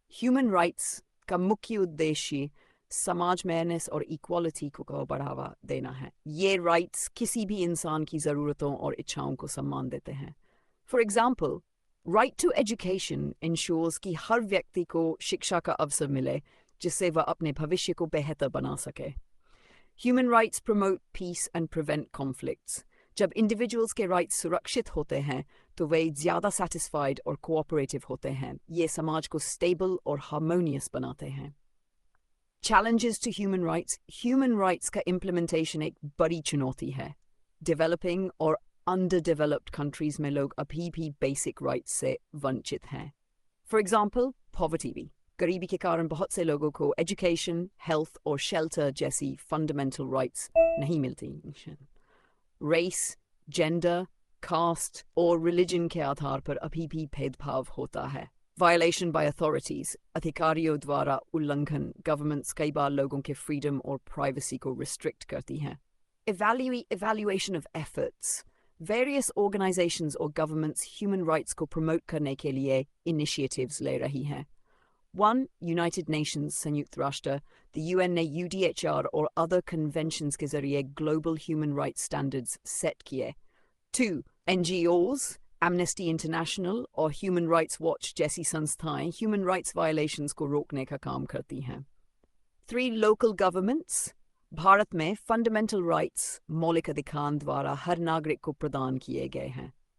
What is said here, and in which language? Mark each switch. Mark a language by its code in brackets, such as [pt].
[hi] Human rights का मुख्य उद्देश्य समाज में फेयरनेस और इक्वालिटी को बढ़ावा देना है। ये राइट्स किसी भी इंसान की ज़रूरतों और इच्छाओं को सम्मान देते हैं। [en] For example, right to education ensures [hi] कि हर व्यक्ति को शिक्षा का अवसर मिले जिससे वह अपने भविष्य को बेहतर बना सके। [en] Human rights promote peace and prevent conflicts. [hi] जब individuals के rights सुरक्षित होते हैं तो वे ज़्यादा satisfied और cooperative होते हैं। ये समाज को stable और harmonious बनाते हैं। [en] Challenges to human rights. [hi] Human rights का implementation एक बड़ी चुनौती है। Developing और underdeveloped countries में लोग अभी भी basic rights से वंचित हैं। [en] For example, poverty भी। [hi] गरीबी के कारण बहुत से लोगों को education, health और shelter जैसी fundamental rights नहीं मिलती। Race, gender, caste और religion के आधार पर अभी भी भेदभाव होता है। [en] Violation by authorities, [hi] अधिकारियों द्वारा उल्लंघन, governments कई बार लोगों के freedom और privacy को restrict करती हैं। [en] Evaluation of efforts. [hi] Various organizations or governments human rights को promote करने के लिए initiatives ले रही हैं। 1. United Nations, संयुक्त राष्ट्र, the UN ने UDHR और other conventions के जरिए global human rights standards set किए। 2. NGOs, Amnesty International और Human Rights Watch जैसी संस्थाएं human rights violations को रोकने का काम करती हैं। 3. Local governments, भारत में फंडामेंटल राइट्स मौलिक अधिकार द्वारा हर नागरिक को प्रदान किए गए हैं।